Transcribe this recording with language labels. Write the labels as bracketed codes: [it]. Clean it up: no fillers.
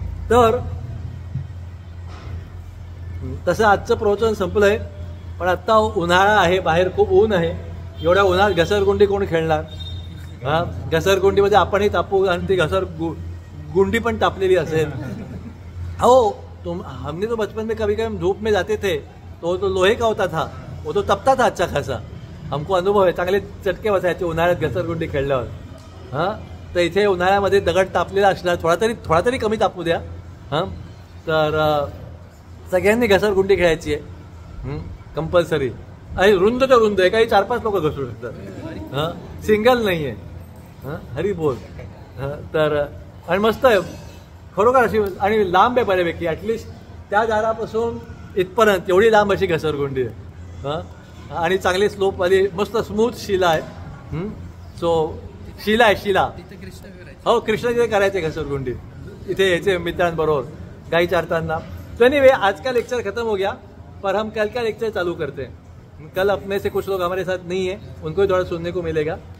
[mr] तर तसं आजचं प्रवचन संपलंय. पण आत्ता उन्हाळा आहे, बाहेर खूप ऊन आहे. एवढ्या उन्हात घसरगुंडी कोण खेळणार? घसरगुंडीमध्ये आपणही तापू आणि ती गुंडी पण तापलेली असेल. [hi] हो, हमने तो बचपन में कभी कभी धूप में जाते थे तो लोहे का होता था, वो तो तपता था अच्छा खासा. हमको [mr] अनुभव आहे, चांगले चटके बसायचे उन्हाळ्यात घसरगुंडी खेळल्यावर. तर इथे उन्हाळ्यामध्ये दगड तापलेला असणार, थोडा तरी कमी तापू द्या. तर सगळ्यांनी घसरगुंडी खेळायची आहे कंपल्सरी. आणि रुंद तर रुंद आहे, काही 4-5 लोक घसरू शकतात. सिंगल नाही आहे. हरी बोल. तर आणि मस्त आहे खरोखर अशी, आणि लांब आहे बऱ्यापैकी. ॲटलिस्ट त्या दारापासून इथपर्यंत एवढी लांब अशी घसरगुंडी आहे. आणि चांगली स्लोपवाली मस्त स्मूथ शिला आहे. सो शिला आहे, शिला. हो, कृष्ण तिथे करायचे घसरगुंडी इथे यायचे मित्रांबरोबर गाई चारताना. [hi] तो एनीवे, आज का लेक्चर खत्म हो गया, पर हम कल का लेक्चर चालू करते हैं. कल अपने से कुछ लोग हमारे साथ नहीं है, उनको भी थोड़ा सुनने को मिलेगा.